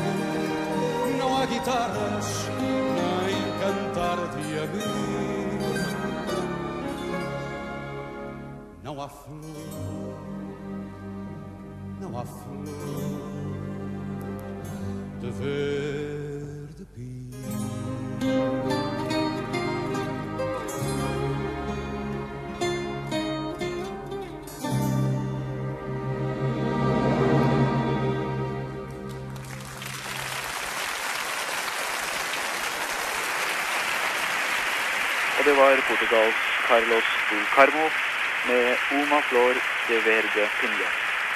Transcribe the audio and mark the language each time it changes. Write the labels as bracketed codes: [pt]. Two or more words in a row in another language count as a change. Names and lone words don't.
[pt] Não há guitarras, nem cantar-te a mim. Não há flor, não há flor de verde pio. [no] Og det var Portugals Carlos do Carmo med Uma Flor de Verde Pinga.